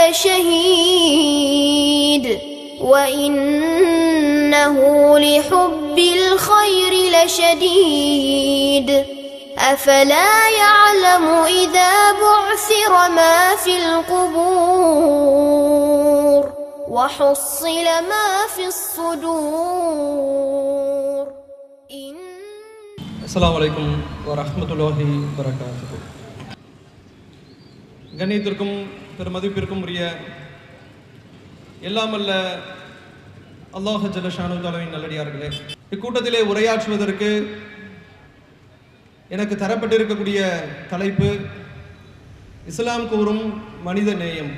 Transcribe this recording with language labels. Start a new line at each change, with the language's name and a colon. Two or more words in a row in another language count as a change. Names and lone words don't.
Arabic: لشهيد وإنه لحب الخير لشديد أفلا يعلم إذا بعثر ما في القبور وحصل ما في الصدور. السلام عليكم ورحمة الله وبركاته.
Tamil: கண்ணியத்திற்கும் பெருமதிப்பிற்கும் உரிய எல்லாம் அல்ல அல்லாஹ்
Arabic: جل شأنه
Tamil: தஆலாவின் நல்லடியார்களே, இக்கூட்டத்திலே உரையாற்றுவதற்கு எனக்கு தரப்பட்டிருக்கக்கூடிய தலைப்பு இஸ்லாம் கூறும் மனித நேயம்.